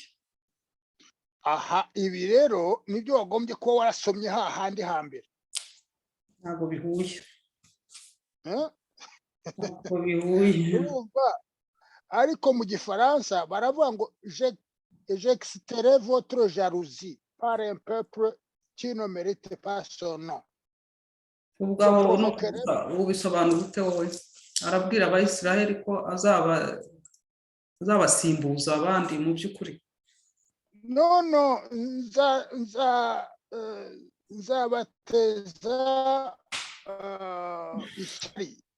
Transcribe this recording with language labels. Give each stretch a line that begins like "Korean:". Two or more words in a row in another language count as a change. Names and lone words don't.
Kinyarwanda: aha ibi rero nibyo wagombye kuba warasomye hahandi hambere. Ntabwo bihuye. Eh? Ntabwo bihuye. Urumva ariko mu gifaransa baravuga ngo
French: j'extrais votre jalousie par un peuple qui ne mérite pas son nom.
Kinyarwanda: Ubwo no kuvuga ubisobanura ute wowe? Arabwira Abayisiraheli ko azabasimbuza abandi mu by'ukuri. No nzabateza ishyari.